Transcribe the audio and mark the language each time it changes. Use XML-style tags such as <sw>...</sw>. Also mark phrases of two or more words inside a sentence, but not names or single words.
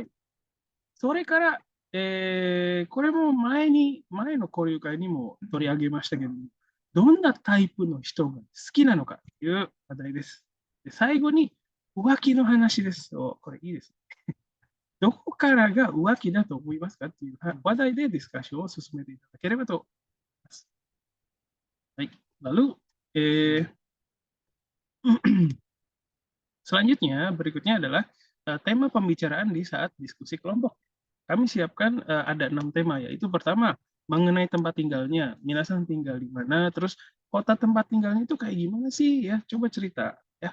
<ja>それから、これも前の交流会にも取り上げましたけども、どんなタイプの人が好きなのかという話題です。で最後に、浮気の話です。これいいです。どこからが浮気だと思いますかっていう話題でディスカッションを進めていただければと思います。</ja> <id>はい。Lalu, selanjutnya, berikutnya adalah tema pembicaraan di saat diskusi kelompok. Kami siapkan ada 6 tema, yaitu pertama, mengenai tempat tinggalnya. Minasan tinggal di mana, terus kota tempat tinggalnya itu kayak gimana sih ya, coba cerita ya.</id>